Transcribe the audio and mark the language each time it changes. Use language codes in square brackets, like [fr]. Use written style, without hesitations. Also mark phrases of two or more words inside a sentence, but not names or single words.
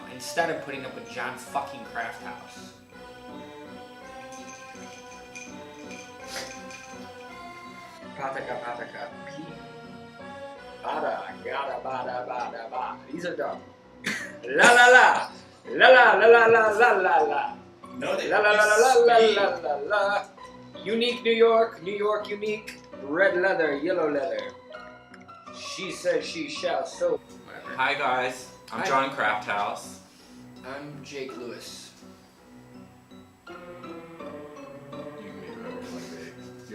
[en] instead of putting up with John fucking Crafthouse. Pataka. Bada, gada, bada, bada, ba. These are dumb. La la la. La la la la la la la la. No, they La la la la la la la la la. Unique New York, New York unique. Red leather, yellow leather. She says she shall so. Whatever. Hi guys, I'm Hi. John Crafthouse. I'm Jake Lewis. You can be whoever you want to be.